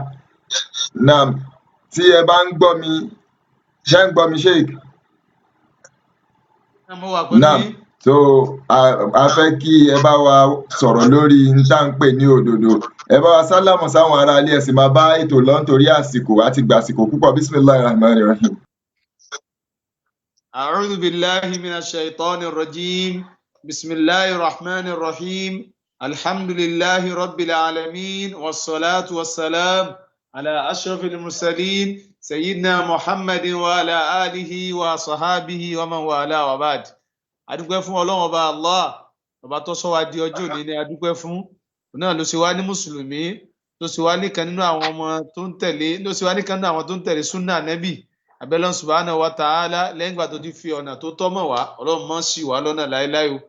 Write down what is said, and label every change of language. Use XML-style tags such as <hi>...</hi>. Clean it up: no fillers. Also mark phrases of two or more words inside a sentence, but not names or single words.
<yo>Naam, tí ẹ bá ń gbọ́ mi, ṣé ń gbọ́ mi Sheikh? Naam, so a fẹ́ kí ẹ bá wa sọ̀rọ̀ lórí n tá ń pè ní òdodo. Ẹ bá wa sálámù sáwọn ará ilé, ẹ sì máa bá ètò lọ nítorí àsìkò àti gbàsìkò púpọ̀.</yo> <ar>بسم الله الرحمن الرحيم. أعوذ بالله من الشيطان الرجيم. بسم الله الرحمن الرحيم الحمد لله رب العالمين. والصلاة والسلام على أشرف المرسلين. سيدنا محمد وعلى آله وصحابه ومن والى وبعد.</ar> <yo>Adúpẹ́ fún Ọlọ́run Ọba Allah, ọba tó sọ wá di ọjọ́ òní ni adúpẹ́ fún. Òun náà ló ṣe wá ní mùsùlùmí, ló ṣe wá nìkan nínú àwọn ọmọ tó ń tẹ̀lé, ló ṣe wá nìkan nínú àwọn tó ń tẹ̀lé súnà Ànábì. Abẹ́lọ́run</yo> <ar>سبحانه وتعالى,</ar> <yo>lẹ́yìn ìgbà tó ti fi ọ̀nà tó tọ́ mọ̀ wá, Ọlọ́run má ṣì wá lọ́nà láéláé o.</yo>